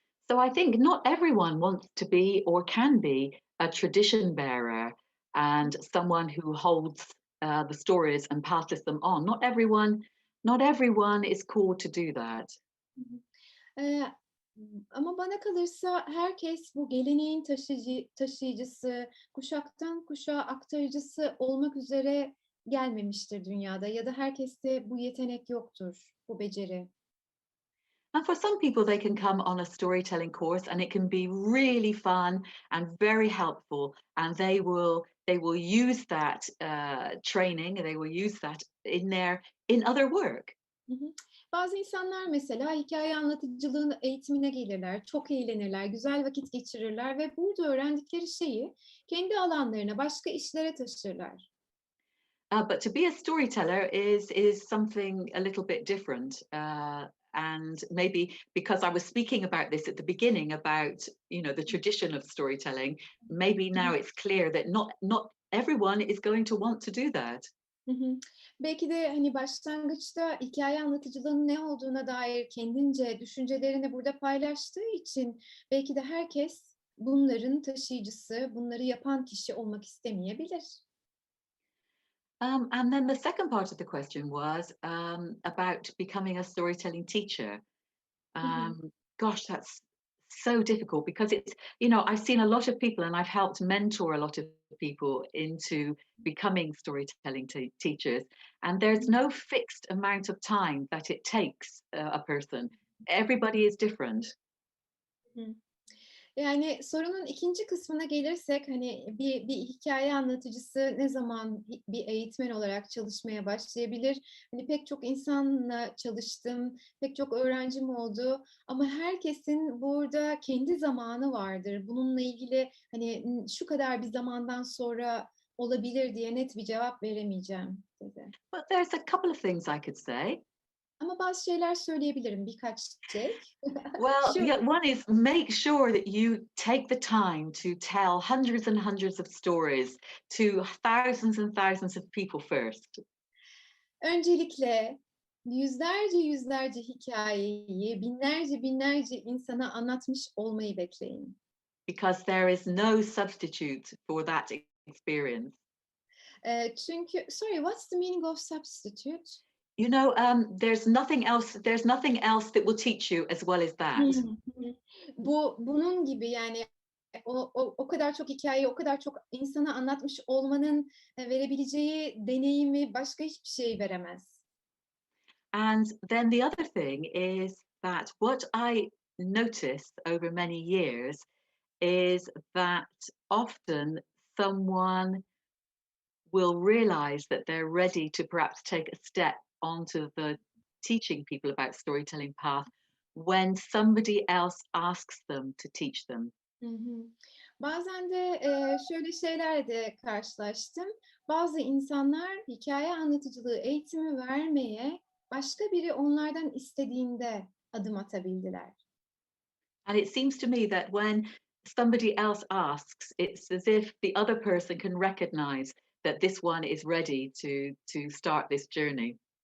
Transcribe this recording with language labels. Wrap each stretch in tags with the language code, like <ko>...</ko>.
<en>So I think not everyone wants to be or can be a tradition bearer and someone who holds the stories and passes them on. Not everyone is called to do that. Hı hı.</en> <tr>Eee, ama bana kalırsa herkes bu geleneğin taşıyıcısı, kuşaktan kuşağa aktarıcısı olmak üzere gelmemiştir dünyada ya da herkeste bu yetenek yoktur, bu beceri.</tr> <en>And for some people, they can come on a storytelling course, and it can be really fun and very helpful. And they will use that training, and they will use that in other work. Hı hı.</en> <tr>Bazı insanlar mesela hikaye anlatıcılığın eğitimine gelirler, çok eğlenirler, güzel vakit geçirirler ve burada öğrendikleri şeyi kendi alanlarına, başka işlere taşırlar.</tr> <en>But to be a storyteller is something a little bit different. And maybe because I was speaking about this at the beginning about the tradition of storytelling, maybe Hı hı. now it's clear that not everyone is going to want to do that. Hı hı.</en> <tr>Belki de hani başlangıçta hikaye anlatıcılığının ne olduğuna dair kendince düşüncelerini burada paylaştığı için belki de herkes bunların taşıyıcısı, bunları yapan kişi olmak istemeyebilir.</tr> <en>And then the second part of the question was about becoming a storytelling teacher. Hı hı. Gosh, that's so difficult because I've seen a lot of people and I've helped mentor a lot of people into becoming storytelling teachers. And there's no fixed amount of time that it takes a person. Everybody is different. Hı hı.</en> <tr>Yani sorunun ikinci kısmına gelirsek hani bir hikaye anlatıcısı ne zaman bir eğitmen olarak çalışmaya başlayabilir? Hani pek çok insanla çalıştım, pek çok öğrencim oldu ama herkesin burada kendi zamanı vardır. Bununla ilgili hani şu kadar bir zamandan sonra olabilir diye net bir cevap veremeyeceğim dedi.</tr> <en>But there's a couple of things I could say.</en> <tr>Ama bazı şeyler söyleyebilirim, birkaç şey.</tr> <en>Well,</en> <tr>Şu</tr> <en>yeah, one is make sure that you take the time to tell hundreds and hundreds of stories to thousands and thousands of people first.</en> <tr>Öncelikle yüzlerce hikayeyi binlerce insana anlatmış olmayı bekleyin.</tr> <en>Because there is no substitute for that experience.</en> <tr>Çünkü</tr> <en>sorry, what's the meaning of substitute? There's nothing else that will teach you as well as Hı that. hı.</en> <tr>Bunun gibi yani o kadar çok hikayeyi, o kadar çok insana anlatmış olmanın, verebileceği deneyimi başka hiçbir şey veremez.</tr> <en>And then the other thing is that what I noticed over many years is that often someone will realize that they're ready to perhaps take a step onto the teaching people about storytelling path when somebody else asks them to teach them. Hı hı.</en> <tr>Bazen de, şöyle şeylerle de karşılaştım. Bazı insanlar hikaye anlatıcılığı eğitimi vermeye başka biri onlardan istediğinde adım atabildiler.</tr> <en>And it seems to me that when somebody else asks, it's as if the other person can recognize that this one is ready to start this journey.</en>